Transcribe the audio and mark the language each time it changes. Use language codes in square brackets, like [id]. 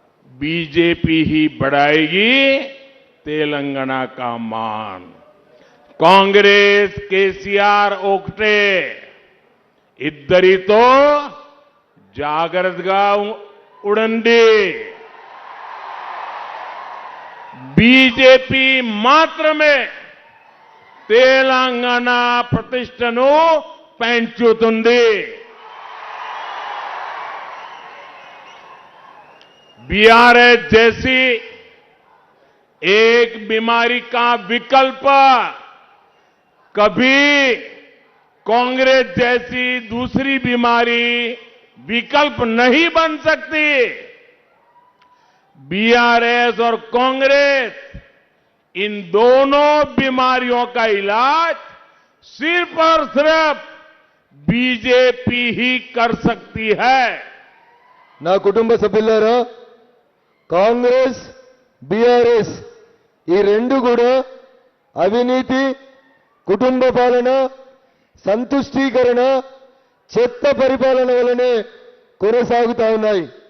[hi] BJP ही बढ़ाएगी तेलंगाना का मान। [te] कांग्रेस केसीआर ओकटे इद्धरितो జాగ్రత్తగా ఉండండి। బీజేపీ మాత్రమే తెలంగాణ ప్రతిష్టను పెంచుతుంది। [hi] बीआरएस जैसी एक बीमारी का विकल्प कभी कांग्रेस जैसी दूसरी बीमारी विकल्प नहीं बन सकती। बीआरएस और कांग्रेस इन दोनों बीमारियों का इलाज सिर्फ और सिर्फ बीजेपी ही कर सकती है। [te] నా కుటుంబ సభ్యులారా, కాంగ్రెస్ బీఆర్ఎస్ ఈ రెండు కూడా అవినీతి, కుటుంబ పాలన, సంతుష్టీకరణ, చెత్త పరిపాలన వలనే కొనసాగుతా ఉన్నాయి।